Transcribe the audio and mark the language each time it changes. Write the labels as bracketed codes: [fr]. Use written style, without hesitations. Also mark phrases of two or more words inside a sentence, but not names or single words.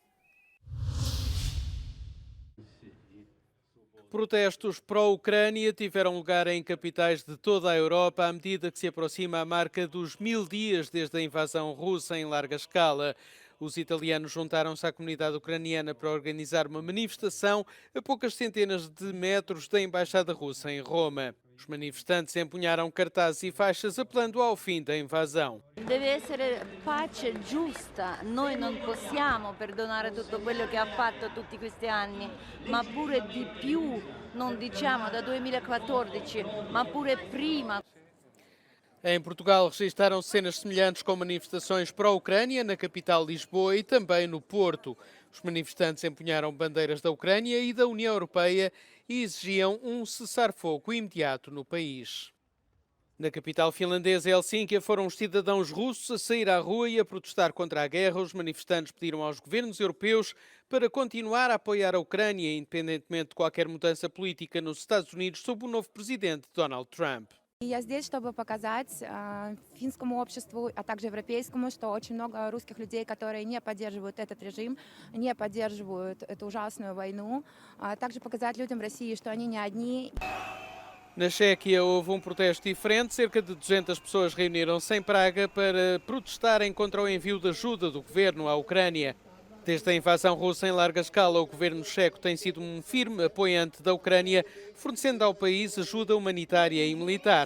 [pt] Protestos pró-Ucrânia tiveram lugar em capitais de toda a Europa à medida que se aproxima a marca dos 1000 dias desde a invasão russa em larga escala. Os italianos juntaram-se à comunidade ucraniana para organizar uma manifestação a poucas centenas de metros da embaixada russa em Roma. Os manifestantes empunharam cartazes e faixas apelando ao fim da invasão. [it] Deve essere pace giusta. Noi non possiamo perdonare tutto quello che ha fatto tutti questi anni, ma pure di più, non diciamo da 2014, ma pure prima. [pt] Em Portugal registaram cenas semelhantes com manifestações pró-Ucrânia na capital Lisboa e também no Porto. Os manifestantes empunharam bandeiras da Ucrânia e da União Europeia e exigiam um cessar-fogo imediato no país. Na capital finlandesa, Helsínquia, foram os cidadãos russos a sair à rua e a protestar contra a guerra. Os manifestantes pediram aos governos europeus para continuar a apoiar a Ucrânia, independentemente de qualquer mudança política nos Estados Unidos sob o novo presidente Donald Trump. [ru] Я здесь, чтобы показать финскому обществу, а также европейскому, что очень много русских людей, которые не поддерживают этот режим, не поддерживают эту ужасную войну. Также показать людям в России, что они не одни. [pt] Na Chequia houve protesto diferente. Cerca de 200 pessoas reuniram-se em Praga para protestarem contra o envio de ajuda do governo à Ucrânia. Desde a invasão russa em larga escala, o governo checo tem sido um firme apoiante da Ucrânia, fornecendo ao país ajuda humanitária e militar.